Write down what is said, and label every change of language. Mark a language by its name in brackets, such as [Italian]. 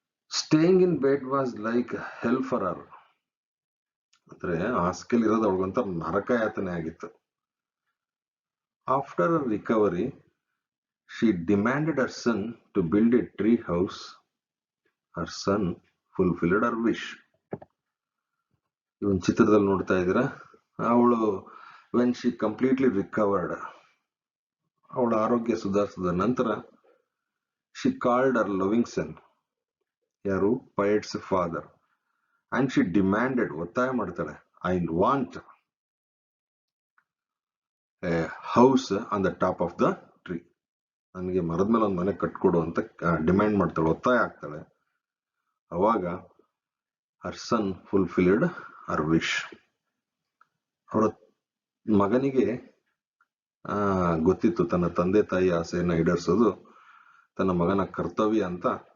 [English] Staying in bed was like hell for her. [Kannada] ಅಂದ್ರೆ ಹಾಸಿಗೆಯಲ್ಲಿ ಇರೋದು ಅವಳಿಗಂತ ನರಕ ಯಾತನೆ ಆಗಿತ್ತು. [English] After her recovery, she demanded her son to build a tree house. Her son fulfilled her wish. [Kannada] ಈ ಒಂದು ಚಿತ್ರದಲ್ಲಿ ನೋಡ್ತಾ ಇದ್ದೀರಾ, ಅವಳು [English] when she completely recovered, [Kannada] ಅವಳ ಆರೋಗ್ಯ ಸುಧಾರಿಸಿದ ನಂತರ [English] she called her loving son, [Kannada] ಯಾರು? [English] poet's father, and she demanded, [Kannada] ಒತ್ತಾಯ ಮಾಡ್ತಾಳೆ, [English] I want a house on the top of the tree. [Kannada] ನನಗೆ ಮರದ ಮೇಲೆ ಒಂದು ಮನೆ ಕಟ್ಕೊಡು ಅಂತ ಡಿಮ್ಯಾಂಡ್ ಮಾಡ್ತಾಳೆ, ಒತ್ತಾಯ ಆಗ್ತಾಳೆ. ಅವಾಗ [English] her son fulfilled her wish. [Kannada] ಅವರ ಮಗನಿಗೆ ಗೊತ್ತಿತ್ತು ತನ್ನ ತಂದೆ ತಾಯಿ ಆಸೆಯನ್ನ ಈಡೇರಿಸೋದು ತನ್ನ ಮಗನ ಕರ್ತವ್ಯ ಅಂತ.